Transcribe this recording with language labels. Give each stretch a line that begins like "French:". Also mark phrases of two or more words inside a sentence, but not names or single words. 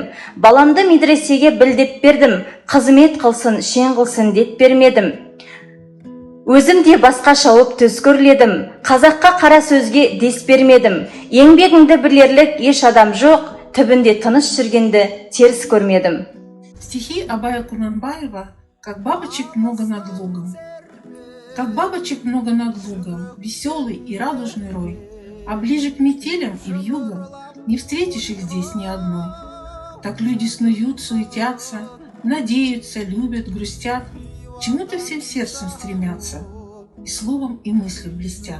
Kazakh: Баламды медресеге білдеп бердім, қызмет қылсын, шен қылсын деп бермедім. Өзім де басқа шауып төс көрледім, қазаққа қара сөзге дес бермедім. Еңбегіңді білерлік еш адам жоқ, түбінде тыныш жүргенді теріс көрмедім.
Russian: Стихи Абая Кунанбаева «Как бабочек много над лугом». Как бабочек много над лугом, веселый и радужный рой, а ближе к метелям и вьюгам не встретишь их здесь ни одной. Так люди снуют, суетятся, надеются, любят, грустят, чему-то всем сердцем стремятся, и словом, и мыслью блестят.